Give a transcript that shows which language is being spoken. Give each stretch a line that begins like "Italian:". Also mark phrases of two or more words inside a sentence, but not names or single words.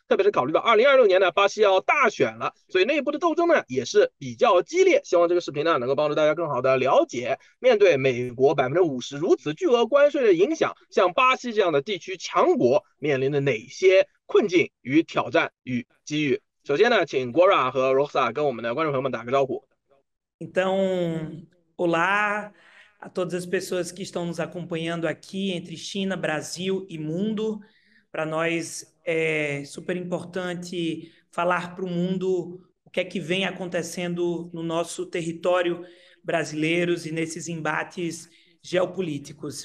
Chinese: 特别是考虑到2026年呢，巴西要大选了，所以内部的斗争呢也是比较激烈。希望这个视频呢能够帮助大家更好的了解，面对美国50%如此巨额关税的影响，像巴西这样的地区强国面临的哪些困境与挑战与机遇？首先呢，请 Gora 和 Rosa 跟我们的观众朋友们打个招呼。
Portuguese: Então, olá a todas as pessoas que estão nos acompanhando aqui entre China, Brasil e mundo. Para nós é super importante falar para o mundo o que é que vem acontecendo no nosso território brasileiros e nesses embates geopolíticos.